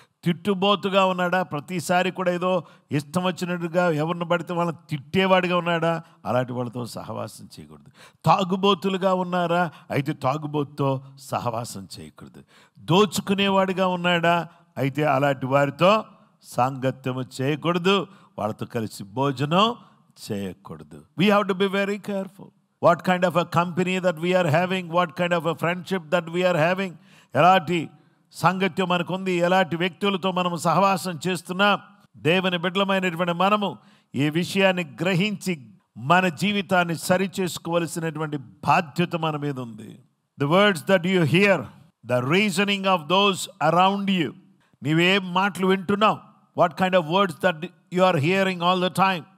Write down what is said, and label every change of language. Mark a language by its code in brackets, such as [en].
[te] తిట్టుబోతుగా ఉన్నాడా, ప్రతిసారి కూడా ఏదో ఇష్టం వచ్చినట్టుగా ఎవరిని పడితే వాళ్ళని తిట్టేవాడిగా ఉన్నాడా, అలాంటి వాళ్ళతో సహవాసం చేయకూడదు. తాగుబోతులుగా ఉన్నారా, అయితే తాగుబోతుతో సహవాసం చేయకూడదు. దోచుకునేవాడిగా ఉన్నాడా, అయితే అలాంటి వారితో సాంగత్యము చేయకూడదు, వాళ్ళతో కలిసి భోజనం చేయకూడదు. [en] We have to be very careful. What kind of a company that we are having, what kind of a friendship that we are having, [te] ఎలాంటి సాంగత్యం మనకుంది, ఎలాంటి వ్యక్తులతో మనం సహవాసం చేస్తున్నాం, దేవుని బిడ్డలమైనటువంటి మనము ఈ విషయాన్ని గ్రహించి మన జీవితాన్ని సరిచేసుకోవలసినటువంటి బాధ్యత మన మీద ఉంది. [en] The words that you hear, the reasoning of those around you. [te] నీవేం మాటలు వింటున్నావు? [en] What kind of words that you are hearing all the time?